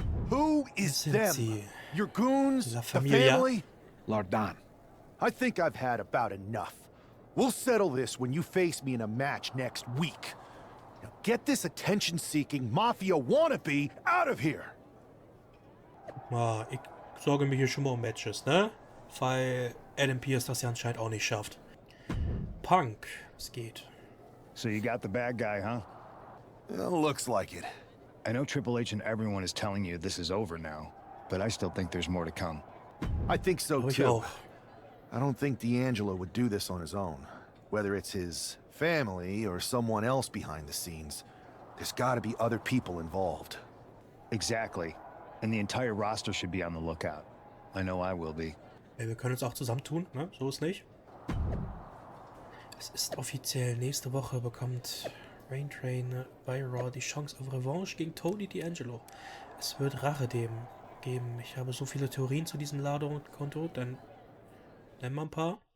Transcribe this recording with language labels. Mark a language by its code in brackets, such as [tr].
[en] Who is them? Your goons? The family? Lardan. I think I've had about enough. We'll settle this when you face me in a match next week. Now get this attention-seeking mafia wannabe out of here. [de] Ich sorge mich hier schon mal um Matches, ne? Weil Adam Pearce das ja anscheinend auch nicht schafft. Punk, es geht. [en] So you got the bad guy, huh? Looks like it. I know Triple H and everyone is telling you this is over now, but I still think there's more to come. I think so too. I don't think D'Angelo would do this on his own. Whether it's his family or someone else behind the scenes, there's got to be other people involved. Exactly. And the entire roster should be on the lookout. I know I will be. [de] Ey, wir können uns auch zusammentun, ne? So ist nicht. Es ist offiziell, nächste Woche bekommt Rain Train bei Raw die Chance auf Revanche gegen Tony D'Angelo. Es wird Rache geben. Ich habe so viele Theorien zu diesem Ladekonto, dann nennen wir ein paar.